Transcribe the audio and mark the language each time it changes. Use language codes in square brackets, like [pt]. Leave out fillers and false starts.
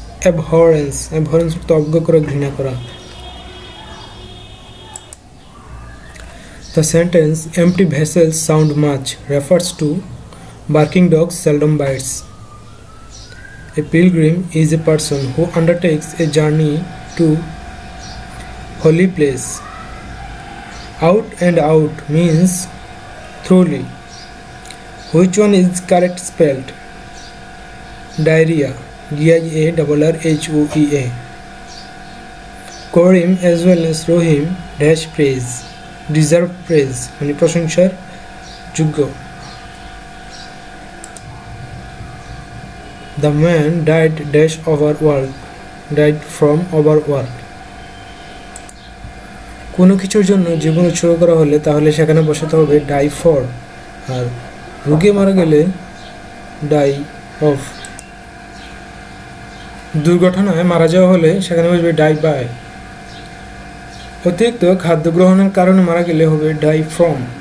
[bn] Abhorrence অর্থ অজ্ঞ করা, ঘৃণা করা। [en] The sentence empty vessels sound much refers to barking dogs seldom bites. A pilgrim is a person who undertakes a journey to holy place. Out and out means thoroughly. Which one is correct spelled? Diarrhea, Diarrhoea. Korim as well as Rohim dash praise, deserve praise [bn] মানে প্রশংসার যোগ্য। [en] The man died dash overwork, died from overwork. [bn] কোনো কিছুর জন্য জীবন উৎসর্গ করা হলে তাহলে সেখানে বসাতে হবে ডাই ফর, আর রোগে মারা গেলে ডাই অফ। দুর্ঘটনায় মারা যাওয়া হলে সেখানে বসবে ডাই বাই। অতিরিক্ত খাদ্য গ্রহণের কারণে মারা গেলে হবে ডাই ফ্রম।